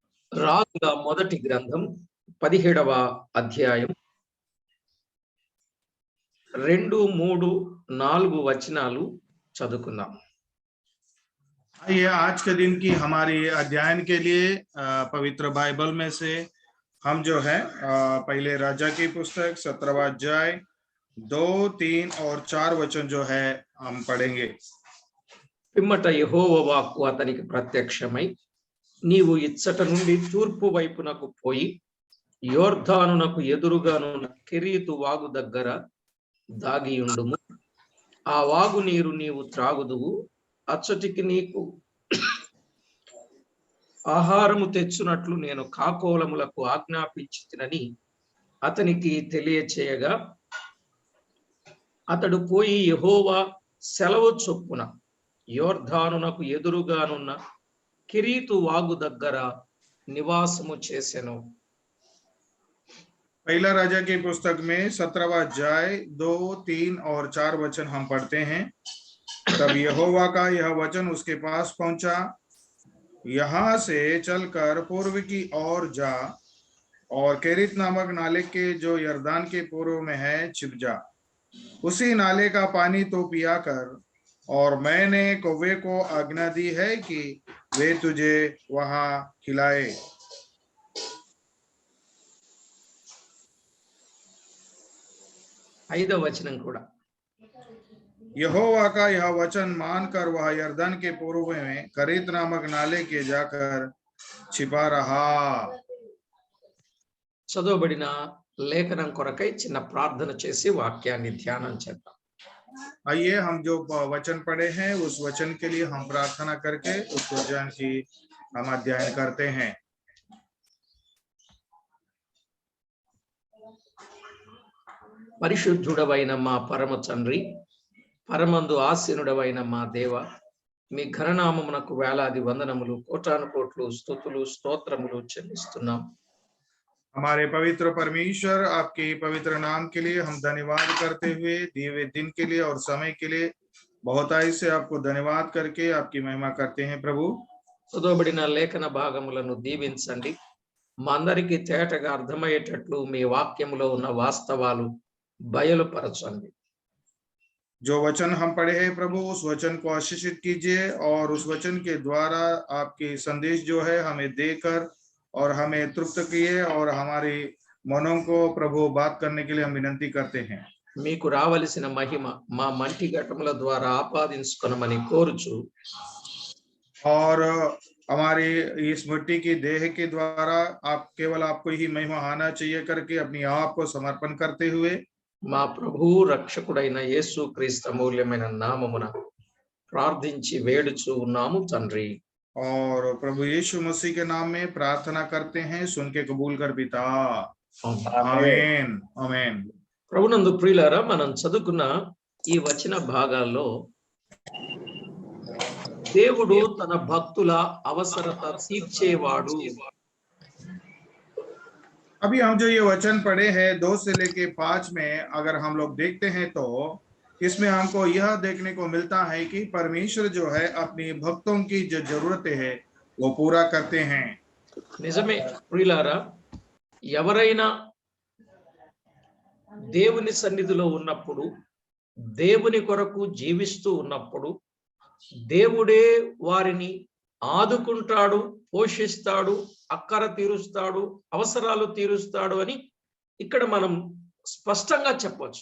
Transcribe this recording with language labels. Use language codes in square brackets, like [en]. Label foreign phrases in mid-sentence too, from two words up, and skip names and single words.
[te] రాజుల మొదటి గ్రంథం 17వ అధ్యాయం 2, 3, 4 వచనాలు చదువుకుందాం. [hi] आइए आज के दिन की हमारी अध्ययन के लिए पवित्र बाइबल में से हम जो है पहले राजा की पुस्तक 17वां अध्याय 2, 3 और 4 वचन जो है हम पढ़ेंगे. [te] పిమ్మట యెహోవా వాక్కు అతనికి ప్రత్యక్షమై, నీవు ఇచ్చట నుండి తూర్పు వైపునకు పోయి యోర్దానునకు ఎదురుగానున్న కెరీతు వాగు దగ్గర దాగియుండుము. ఆ వాగు నీరు నీవు త్రాగుదువు. అచ్చటికి నీకు ఆహారము తెచ్చునట్లు నేను కాకోలములకు ఆజ్ఞాపించితినని అతనికి తెలియచేయగా, అతడు పోయి యెహోవా సెలవు చొప్పున యోర్దానునకు ఎదురుగానున్న కెరీతు వాగు దగ్గర నివాసము చేసెను. [hi] पहला राजा की पुस्तक में 17वां अध्याय 2, 3 और 4 वचन हम पढ़ते हैं. तब यहोवा का यह वचन उसके पास पहुंचा, यहाँ से चलकर पूर्व की ओर जा और केरित नामक नाले के जो यरदान के पूर्व में है छिप जा. उसी नाले का पानी तो पिया कर, और मैंने कौवे को आज्ञा दी है कि वे तुझे वहां खिलाए. [te] ఐదవ వచనం కూడా, [hi] यहोवा का यह वचन मानकर वह यरदन के पूर्व में करीत नामक नाले के जाकर छिपा रहा. [te] చదవబడిన లేఖనం కొరకై చిన్న ప్రార్థన చేసి వాక్యాన్ని ధ్యానం చేద్దాం. [hi] आइए हम जो वचन पढ़े हैं उस वचन के लिए हम प्रार्थना करके उस वचन की हम अध्ययन करते हैं. [te] పరిశుద్ధుడవైన మా పరమ తండ్రి, పరమందు ఆసీనుడవైన మా దేవ, మీ ఘననామమునకు వేలాది వందనములు, కోటాను కోట్లు స్తుతులు స్తోత్రములు చెల్లిస్తున్నాం. [hi] हमारे पवित्र परमेश्वर, आपके पवित्र नाम के लिए हम धन्यवाद करते हुए दिए हुए दिन के लिए और समय के लिए बहुताई से आपको धन्यवाद करके आपकी महिमा करते हैं. प्रभु, [te] చదవబడిన లేఖన భాగములను దీవించండి. మా అందరికీ తేటగా అర్థమయ్యేటట్లు మీ వాక్యములో ఉన్న వాస్తవాలు బయలుపరచండి. [hi] जो वचन हम पढ़े हैं प्रभु, उस वचन को आशीषित कीजिए और उस वचन के द्वारा आपके संदेश जो है हमें देकर और हमें तृप्त किए और हमारी मनों को प्रभु बात करने के लिए हम विनती करते हैं. [te] మీకు రావలసిన మహిమ మా మంటి ఘటముల ద్వారా ఆపాదించుకొనమని కోరుచు, [hi] और हमारी इस मिट्टी की देह के द्वारा आप केवल आपको ही महिमा आना चाहिए करके अपनी आप को समर्पण करते हुए [te] మా ప్రభు రక్షకుడైన యేసు క్రీస్తు అమూల్యమైన నామమున ప్రార్థించి వేడుచు ఉన్నాము తండ్రి. [hi] और प्रभु यीशु मसीह के नाम में प्रार्थना करते हैं, सुन के कबूल कर पिता. आमीन आमीन. [te] ప్రభునందు ప్రియులారా, మనం చదువుకున్న ఈ వచన భాగాల్లో దేవుడు తన భక్తుల అవసరత తీర్చేవాడు. [hi] अभी हम जो ये वचन पढ़े हैं 2 से लेके 5 में अगर हम लोग देखते हैं तो इसमें हमको यह देखने को मिलता है कि परमेश्वर जो है अपनी भक्तों की जो जरूरतें है वो पूरा करते हैं. [te] నిజమే ప్రియులారా, ఎవరైనా దేవుని సన్నిధిలో ఉన్నప్పుడు, దేవుని కొరకు జీవిస్తూ ఉన్నప్పుడు దేవుడే వారిని ఆదుకుంటాడు, పోషిస్తాడు, అక్కర తీరుస్తాడు, అవసరాలు తీరుస్తాడు అని ఇక్కడ మనం స్పష్టంగా చెప్పొచ్చు.